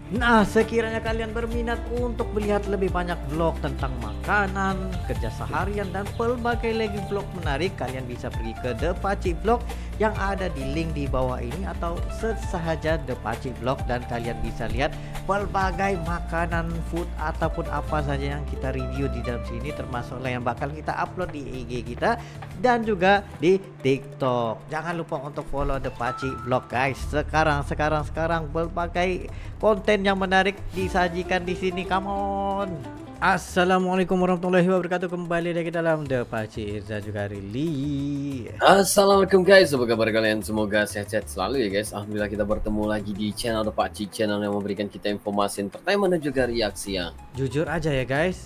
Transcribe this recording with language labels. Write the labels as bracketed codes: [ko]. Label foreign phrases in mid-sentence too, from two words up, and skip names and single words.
[ms] Sekiranya kalian berminat untuk melihat lebih banyak vlog tentang makanan, kerja seharian, dan pelbagai lagi vlog menarik, kalian bisa pergi ke The Pacik Vlog yang ada di link di bawah ini, atau search sahaja The Pacik Vlog dan kalian bisa lihat pelbagai makanan, food, ataupun apa saja yang kita review di dalam sini, termasuklah yang bakal kita upload di IG kita dan juga di TikTok. Jangan lupa untuk follow The Pacik Vlog guys. [id] Sekarang berbagai konten yang menarik disajikan di sini. [en] Come on. [ar] السلام عليكم ورحمة الله وبركاته. [id] Kembali lagi dalam The Pacik Irza juga Rili. Assalamualaikum guys, apa kabar kalian? Semoga sehat-sehat selalu ya guys. Alhamdulillah kita bertemu lagi di channel The Pacik, channel yang memberikan kita informasi entertainment dan juga reaksi yang jujur aja ya guys.